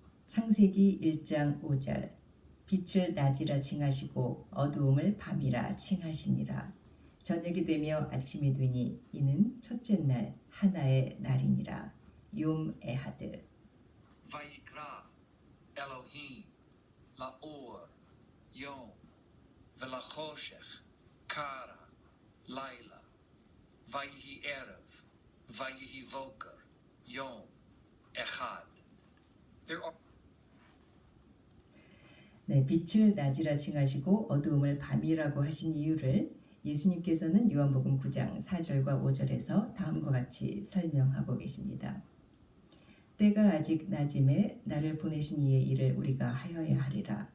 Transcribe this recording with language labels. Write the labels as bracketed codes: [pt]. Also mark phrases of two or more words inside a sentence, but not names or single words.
[ko] 창세기 1장 5절 빛을 낮이라 칭하시고 어두움을 밤이라 칭하시니라. 저녁이 되며 아침이 되니 이는 첫째 날 하나의 날이니라. [he] יום אחד. ויקרא אלוהים לאור יום ולחושך קרא לילה ויהי ערב ויהי בוקר יום אחד. [ko] 네, 빛을 낮이라 칭하시고 어두움을 밤이라고 하신 이유를 예수님께서는 요한복음 9장 4절과 5절에서 다음과 같이 설명하고 계십니다. 때가 아직 낮음에 나를 보내신 이의 일을 우리가 하여야 하리라.